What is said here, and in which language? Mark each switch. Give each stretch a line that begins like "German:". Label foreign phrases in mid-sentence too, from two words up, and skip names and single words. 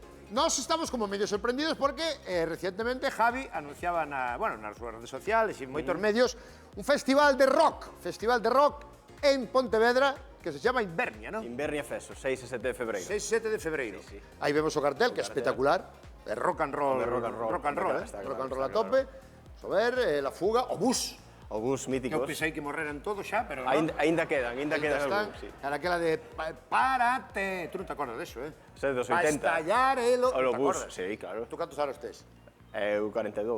Galician: Nos estamos como medio sorprendidos porque recientemente Javi anunciaba nas súas redes sociales e en moitos medios un festival de rock en Pontevedra que se chama Invernia, non? Invernia Feso, 6 e 7 de febreiro. 6 e 7 de febreiro. Sí, sí. Aí vemos o cartel, que é espectacular.
English: É rock and roll, De rock and roll. rock and roll,
Galician: Está
English: rock and
Galician: claro,
English: roll a
Galician: está tope. Vamos a ver, La Fuga, o Bus. O bus míticos. Eu pensei que morreran todos xa, pero non. Ainda quedan están. algúns, sí. Era aquela de Párate. Tú non te acordas deso, Ese é dos Pa 80.
Spanish: estallar el...
Galician: O ¿Te bus, acordas? sí, claro. Tú cantos anos tes? Eu 42.